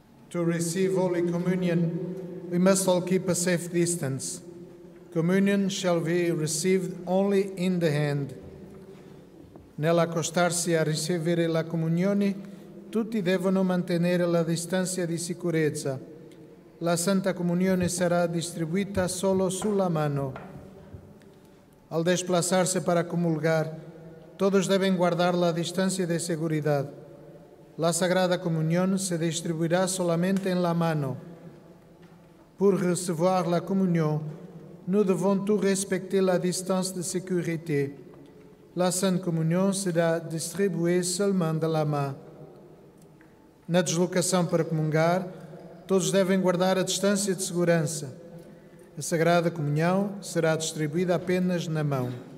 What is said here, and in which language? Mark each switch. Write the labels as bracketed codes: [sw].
[en] To receive Holy Communion, we must all keep a safe distance. Communion shall be received only in the hand. [it] Nell'accostarsi a ricevere la comunione, tutti devono mantenere la distanza di sicurezza. La Santa Comunione sarà distribuita solo sulla mano. [es] Al desplazarse para comulgar, todos deben guardar la distancia de seguridad. La Sagrada Comunión se distribuirá solamente en la mano. [fr] Pour recevoir la communion, nous devons tout respecter la distance de sécurité. La Sainte Communion sera distribuée seulement de la main. [pt] Na deslocação para comungar, todos devem guardar a distância de segurança. A Sagrada Comunhão será distribuída apenas na mão.